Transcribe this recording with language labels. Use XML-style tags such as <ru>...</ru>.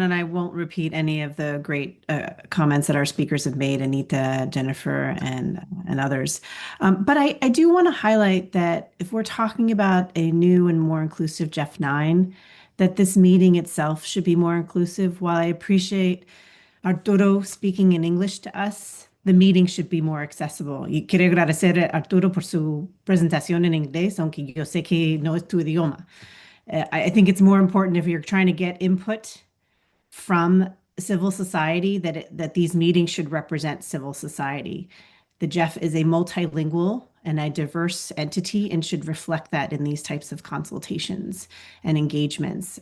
<en>And I won't repeat any of the great comments that our speakers have made, Anita, Jennifer, and others. But I do want to highlight that if we're talking about a new and more inclusive GEF-9, that this meeting itself should be more inclusive. While I appreciate Arturo speaking in English to us, the meeting should be more accessible.</en> <es>Y quiero agradecer a Arturo por su presentación en inglés, aunque yo sé que no es tu idioma.</es> <en>I think it's more important if you're trying to get input from civil society that these meetings should represent civil society. The GEF is a multilingual and a diverse entity and should reflect that in these types of consultations and engagements.</en>